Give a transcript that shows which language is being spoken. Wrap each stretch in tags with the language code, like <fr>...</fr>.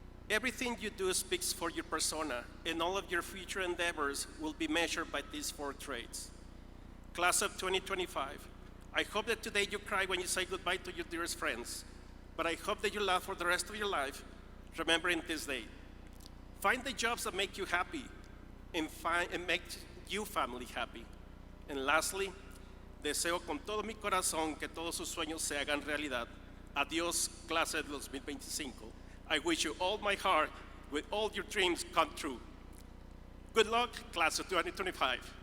<en>Everything you do speaks for your persona, and all of your future endeavors will be measured by these 4 traits. Class of 2025, I hope that today you cry when you say goodbye to your dearest friends, but I hope that you laugh for the rest of your life, remembering this day. Find the jobs that make you happy and make your family happy. And lastly,</en> <es>deseo con todo mi corazón que todos sus sueños se hagan realidad. Adiós, clase de 2025.</es> <en>I wish you all my heart with all your dreams come true. Good luck, class of 2025.</en>